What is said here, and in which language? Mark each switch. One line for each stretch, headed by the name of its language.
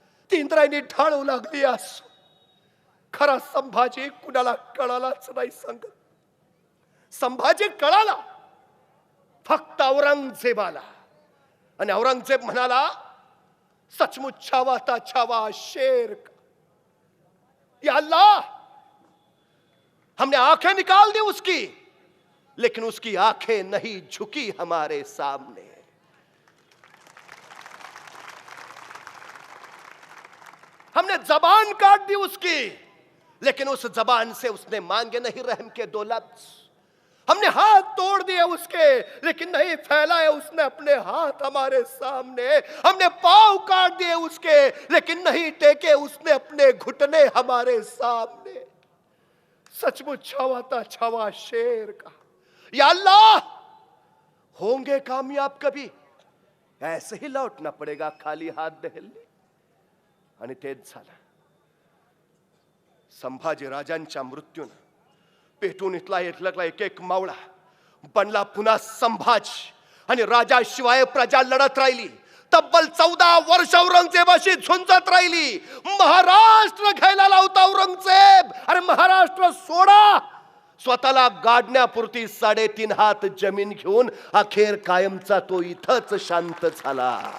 Marathi: ती इंद्रायणी ढाळू लागली. असो खरा संभाजी कुणाला कळालाच नाही सांगत. संभाजी कळाला फक्त औरंगजेबाला. आणि औरंगजेब म्हणाला
Hindi: सचमुच छावा था छावा शेर का. या अल्लाह, हमने आंखें निकाल दी उसकी, लेकिन उसकी आंखें नहीं झुकी हमारे सामने. हमने जबान काट दी उसकी, लेकिन उस जबान से उसने मांगे नहीं रहम के 2 लफ्ज. हमने हाथ तोड़ दिए उसके, लेकिन नहीं फैलाए उसने अपने हाथ हमारे सामने. हमने पांव काट दिए उसके, लेकिन नहीं टेके उसने अपने घुटने हमारे सामने. सचमुच छावा था छावा शेर का. या अल्लाह, होंगे कामयाब कभी, ऐसे ही लौटना पड़ेगा खाली हाथ दहलने.
Marathi: आणि तेच झालं. संभाजी राजांच्या मृत्यूने पेटून इथला इथला एक एक मावळा बनला पुन्हा संभाजी. आणि राजाशिवाय प्रजा लढत राहिली. तब्बल 14 वर्ष औरंगजेबाशी झुंजत राहिली. महाराष्ट्र घ्यायला लावता औरंगजेब. अरे महाराष्ट्र सोडा, स्वतःला गाडण्यापुरती 3.5 हात जमीन घेऊन अखेर कायमचा तो इथंच शांत झाला.